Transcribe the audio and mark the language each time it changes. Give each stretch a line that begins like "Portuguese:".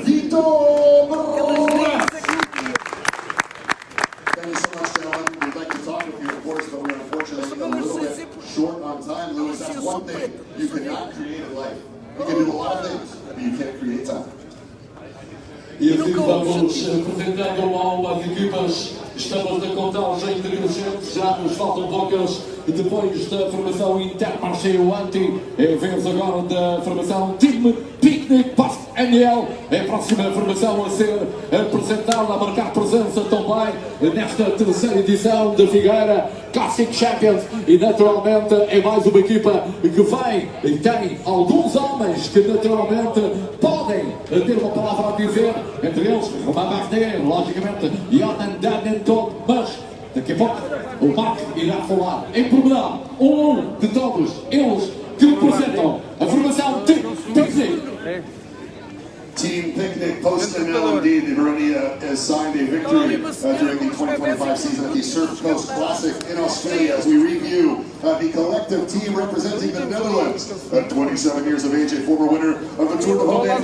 English: Thank you so much, gentlemen. We'd like to talk with you, of course, but we're unfortunately a little bit short on time. Lewis, that's one thing you cannot create in life. You can do a lot of things, but you can't create time.
Portuguese: E assim vamos apresentando ao as equipas. Estamos na contagem decrescente, já nos faltam poucas. Depois da formação Intermarché-Anti, é a vez agora da formação Team Picnic NL, é a próxima formação a ser apresentada, a marcar presença também nesta terceira edição da Figueira Classic Champions. E naturalmente é mais uma equipa que vem e tem alguns homens que naturalmente podem ter uma palavra a dizer, entre eles Romain Bardet, logicamente Jonan Danenton, mas Daqui a pouco o Mark irá falar em pormenor de todos eles que representam a formação de Picnic.
English: Team Picnic posted now indeed. They've already signed a victory during the 2025 season at the Surf Coast Classic in Australia. As we review the collective team representing the Netherlands, at 27 years of age, a former winner of the Tour de France.